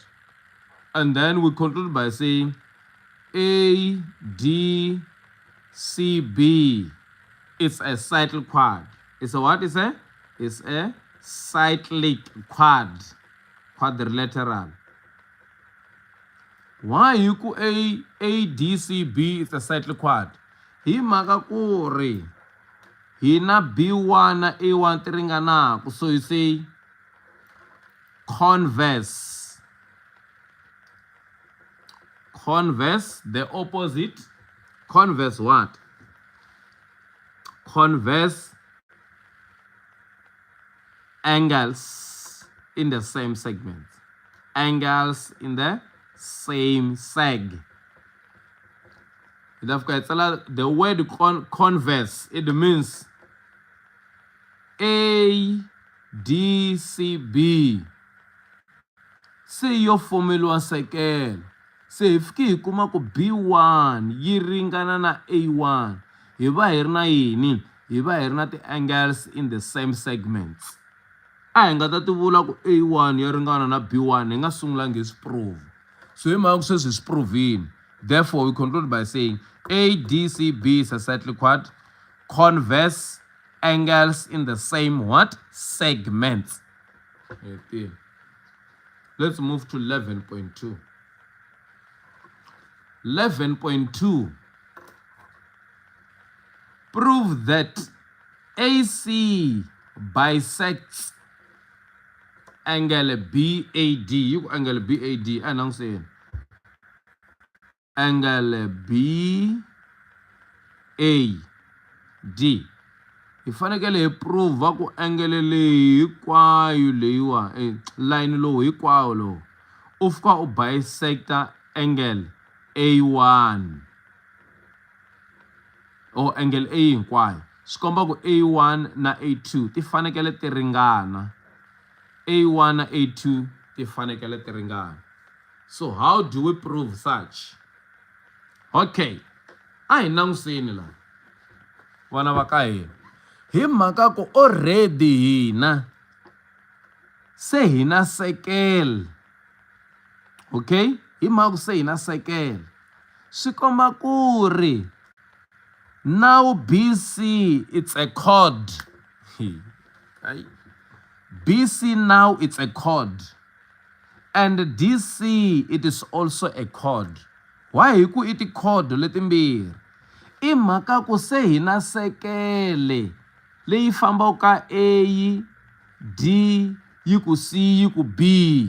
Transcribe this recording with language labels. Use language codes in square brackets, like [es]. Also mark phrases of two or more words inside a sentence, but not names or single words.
[en] And then we conclude by saying A, D, C, B. It's a cyclic quad. It's a what? It's a cyclic quad. Quadrilateral. Why you ku A, D, C, B is a cyclic quad? [ts] Hi mhaka ku ri hi na B1 na A1 ti ringanaka. [en] So you say converse. Converse, the opposite. Converse what? Converse angles in the same segment. Angles in the same seg. The word converse, it means A, D, C, B. [ts] Se yo formula sekelo. Se hi fiki hi kuma ku B1 yi ringana na A1. Hi va hi ri na yini? Hi va hi ri na ti- [en] angles in the same segments. [ts] A hi nga ta ti vula ku A1 ya ringana na B1 hi nga sungulangi hi swi prove. So hi mhaka ku sweswi hi swi provini. [en] Therefore, we conclude by saying ADCB is exactly what? Converse angles in the same what? Segments. Let's move to 11.2. 11.2. Prove that AC bisects angle BAD. You angle BAD. I'm saying angle BAD. [ts] Hi fanekele hi prove ku angle leyi hinkwayo leyiwa line lowu hinkwawo lowu u fika u bisecta [en] angle A1 or angle A [ts] hinkwayo. Swi komba ku A1 na A2 ti fanekele ti ringana. A1 na A2 ti fanekele ti ringana. [en] So how do we prove such? [ts] Okay, a hi langutiseni la vana va ka hina. Hi mhaka ku already hina se hina sekele. Okay, hi mhaka ku se hina sekele. Swi komba ku ri [en] now BC it's a chord. BC now it's a chord. And DC it is also a chord. [ts] Why hi ku iti chord letimbirhi? I mhaka ku se hina sekele leyi fambaka ka A, D, yi ku C, yi ku B.